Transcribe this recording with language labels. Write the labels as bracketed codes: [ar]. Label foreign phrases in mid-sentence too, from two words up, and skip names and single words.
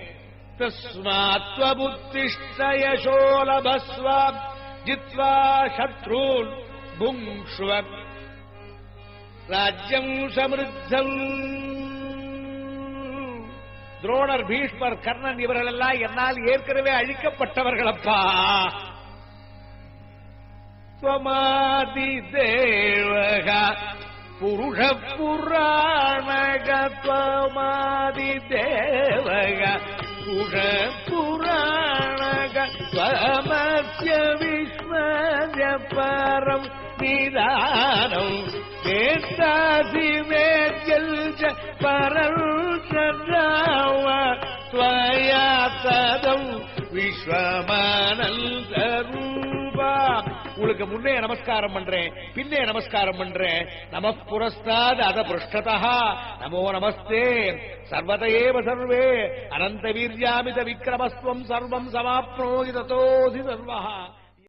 [sa] तस्मात्त्वमुत्तिष्ठयशोलभस्व जित्वा शत्रून् भुङ्क्ष्व राज्यं समृद्धम्. [ta] துரோணர், பீஷ்மர், கர்ணன் இவர்கள் எல்லாம் என்னால் ஏற்கனவே அழிக்கப்பட்டவர்களப்பா. [sa] त्वमादि देवः पुरुष पुराणः त्वमादि देवः पुरुष पुराणः त्वमस्य विश्वस्य परं निदानं वेत्तासि वेद्यं च परं सदाव त्वया तदं विश्वमानन्दरूपा. [ta] உங்களுக்கு முன்னே நமஸ்காரம் பண்றேன், பின்னே நமஸ்காரம் பண்றேன். [sa] नमः पुरस्तात् अथ पृष्ठतः नमो नमस्ते. सर्वदेव सर्वे अनन्त वीर्यामित विक्रमस्त्वं सर्वं समाप्नोति ततोति सर्वः.